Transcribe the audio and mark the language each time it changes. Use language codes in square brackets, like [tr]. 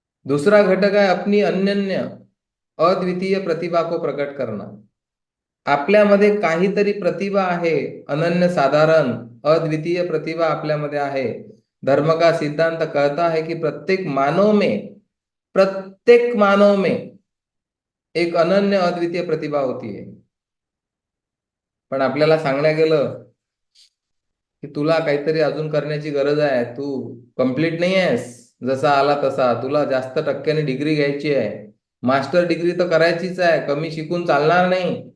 [mr] दूसरा घटक आहे [hi] अपनी अनन्य अद्वितीय प्रतिभा को प्रकट करना. [mr] आपल्यामध्ये काहीतरी प्रतिभा आहे, अनन्य साधारण अद्वितीय प्रतिभा आपल्यामध्ये आहे. [hi] धर्म का सिद्धांत कहता है कि प्रत्येक मानव में एक अनन्य अद्वितीय प्रतिभा होती है. [mr] पण आपल्याला सांगण्यात गेलं की तुला काहीतरी अजून करण्याची गरज आहे, तू कंप्लीट नाही आहेस जसा आला तसा, तुला जास्त टक्क्याने डिग्री घ्यायची आहे, मास्टर डिग्री तर करायचीच आहे, कमी शिकून चालणार नाही.